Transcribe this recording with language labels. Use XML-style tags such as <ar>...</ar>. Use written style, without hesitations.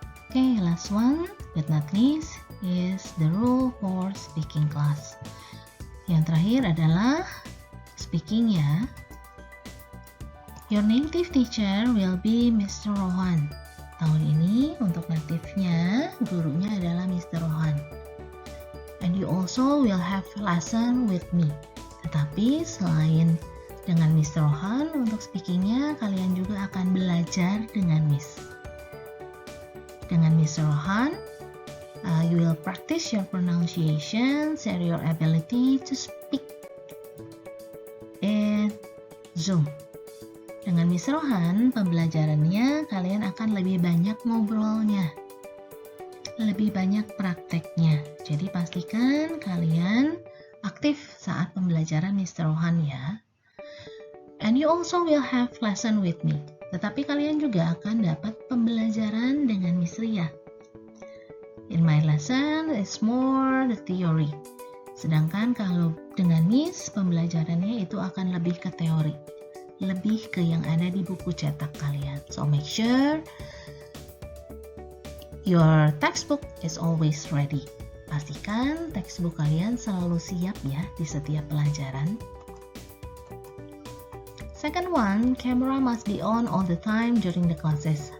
<en>Okay, last one but not least is the rule for speaking class.</en> <id>Yang terakhir adalah speaking ya.</id> <en>Your native teacher will be Mr. Rohan.</en> <id>Tahun ini untuk native-nya, gurunya adalah Mr. Rohan.</id> <en>And you also will have lesson with me.</en> <id>Tetapi selain dengan Mr. Rohan, untuk speakingnya kalian juga akan belajar dengan Miss. Dengan Mr.</id> <en>Rohan, you will practice your pronunciation, share your ability to speak in Zoom.</en> <id>Dengan Mr. Rohan, pembelajarannya kalian akan lebih banyak ngobrolnya, lebih banyak prakteknya. Jadi pastikan kalian aktif saat pembelajaran Mr. Rohan ya.</id> <en>And you also will have lesson with me.</en> <id>Tetapi kalian juga akan dapat pembelajaran dengan Miss Ria.</id> <en>In my lesson, it's more the theory.</en> <id>Sedangkan kalau dengan Miss, pembelajarannya itu akan lebih ke teori. Lebih ke yang ada di buku cetak kalian.</id> <en>So make sure your textbook is always ready.</en> <id>Pastikan textbook kalian selalu siap ya di setiap pelajaran.</id> <en>Second one, camera must be on all the time during the classes.</en>